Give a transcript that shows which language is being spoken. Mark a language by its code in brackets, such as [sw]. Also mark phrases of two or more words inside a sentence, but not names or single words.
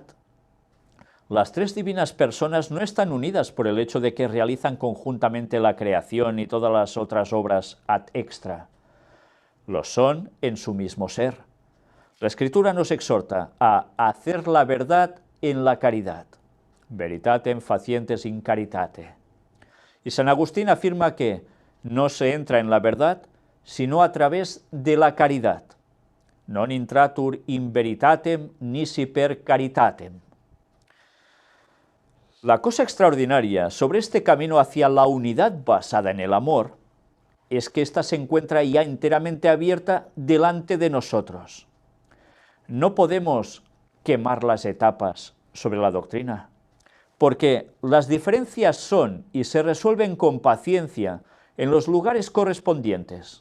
[es] Las tres divinas personas no están unidas por el hecho de que realizan conjuntamente la creación y todas las otras obras ad extra. Lo son en su mismo ser. La Escritura nos exhorta a hacer la verdad en la caridad. [la] Veritatem facientes in caritate. [es] Y San Agustín afirma que no se entra en la verdad sino a través de la caridad. [la] Non intratur in veritatem nisi per caritatem. [es] La cosa extraordinaria sobre este camino hacia la unidad basada en el amor es que ésta se encuentra ya enteramente abierta delante de nosotros. No podemos quemar las etapas sobre la doctrina, porque las diferencias son y se resuelven con paciencia en los lugares correspondientes.